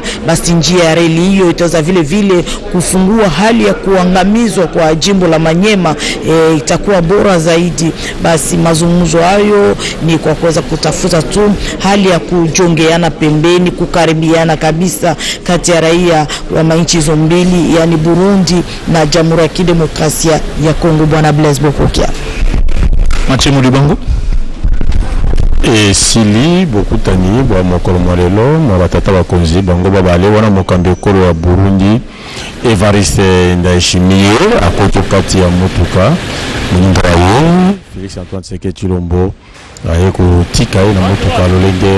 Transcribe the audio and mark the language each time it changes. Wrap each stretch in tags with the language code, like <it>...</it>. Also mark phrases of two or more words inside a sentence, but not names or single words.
<sw>Basi njia ya reli hiyo itaweza vile kufungua hali ya kuangamizwa kwa jimbo la Manyema, itakuwa bora zaidi. Basi mazungumzo hayo ni kwa kuweza kutafuta tu hali ya kujongeana pembeni, kukaribiana kabisa kati ya raia wa nchi hizo mbili, yani Burundi na Jamhuri ya Kidemokrasia ya Kongo. Bwana Blaise Bokokia. Mathieu Libango.</sw> <ln>Et Sili Bokutani bwa mokolo mwalelo mwa batata bakonzi bango babale wana mokambi ekolo ya Burundi Evariste Ndayishimiye akoto kati ya motuka munyumba ye Félix Antoine Tshisekedi Tshilombo aye kotika ye na motuka lolenge</ln>